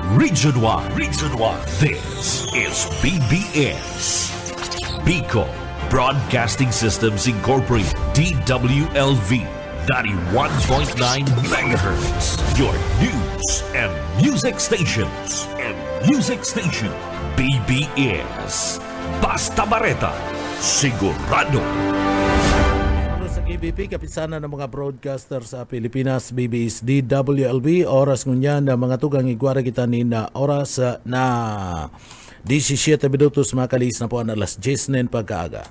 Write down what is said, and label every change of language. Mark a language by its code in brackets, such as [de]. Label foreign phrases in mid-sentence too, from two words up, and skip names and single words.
[en] Region 1. Region 1. This is BBS. Bicol Broadcasting Systems Incorporated. DWLV. 91.9 megahertz. Your news and music stations. [bik] BBS. Basta Bareta. Sigurado. Sa KBP, kapisanan ng mga broadcaster sa Pilipinas, BBS DWLB, oras ngunyan na mga tugang igwara kita ni na oras na 17 minutos makalis na po ang alas 10 ng pagkaaga.